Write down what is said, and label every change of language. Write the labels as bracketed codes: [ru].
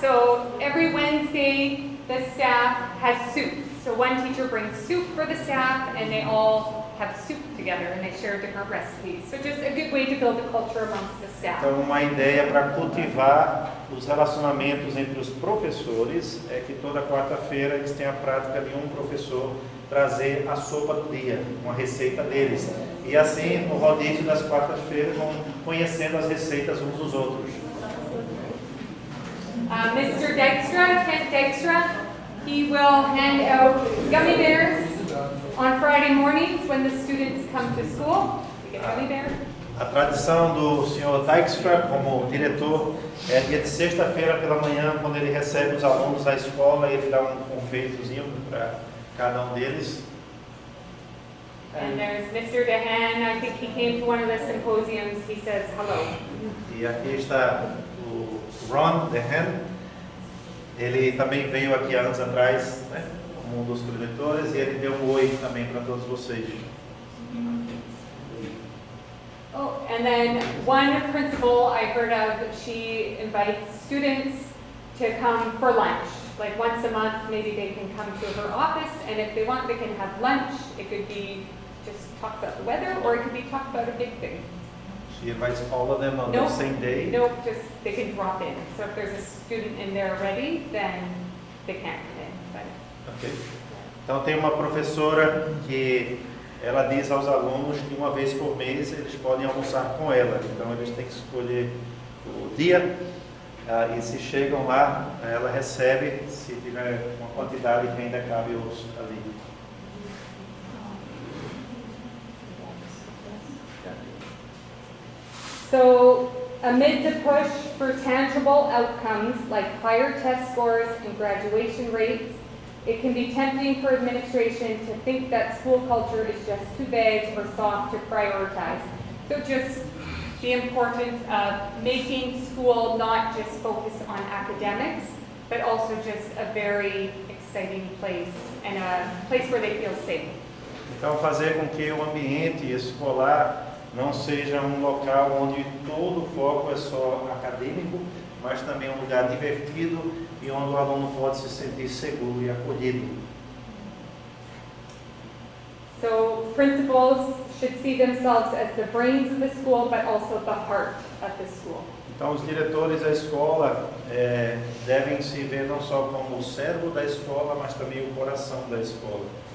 [en] So every Wednesday the staff has soup. So one teacher brings soup for the staff and they all have soup together and they share different recipes. So just a good way to build a culture amongst the staff. [pt] Então uma ideia para cultivar os relacionamentos entre os professores é que toda quarta-feira eles têm a prática de um professor trazer a sopa do dia, uma receita deles. E assim, no rodízio das quartas-feiras, vão conhecendo as receitas uns dos outros. [en] Mr. Dykstra, Kent Dykstra, he will hand out gummy bears On Friday mornings, when the students come to school, we get gummy bear. [pt] A tradição do Sr. Dijkstra, como diretor, é dia de sexta-feira pela manhã, quando ele recebe os alunos da escola, ele dá um confeitozinho para cada um deles. [en] And there's Mr. Dehan, I think he came to one of the symposiums, he says hello. [pt] E aqui está o Ron Dehan. Ele também veio aqui há anos atrás, né, como um dos diretores, e ele deu um oi também para todos vocês. [en] Oh, and then one principal I heard of, she invites students to come for lunch. Like once a month, maybe they can come to her office, and if they want, they can have lunch. It could be just talk about the weather, or it could be talk about a big thing. She invites all of them on the same day. Nope, just they can drop in. So if there's a student in there already, then they can't come in. But Okay. [pt] Então tem uma professora que ela diz aos alunos que uma vez por mês eles podem almoçar com ela. Então eles têm que escolher o dia e se chegam lá, ela recebe, se tiver uma quantidade que ainda cabe os ali. [en] So, amid the push for tangible outcomes like higher test scores and graduation rates, it can be tempting for administration to think that school culture is just too vague or soft to prioritize. So just the importance of making school not just focus on academics, but also just a very exciting place and a place where they feel safe. [pt] Então fazer com que o ambiente escolar não seja um local onde todo o foco é só acadêmico, mas também um lugar divertido e onde o aluno pode se sentir seguro e acolhido. [en] So principals should see themselves as the brains of the school, but also the heart of the school. [pt] Então os diretores da escola devem se ver não só como o cérebro da escola, mas também o coração da escola.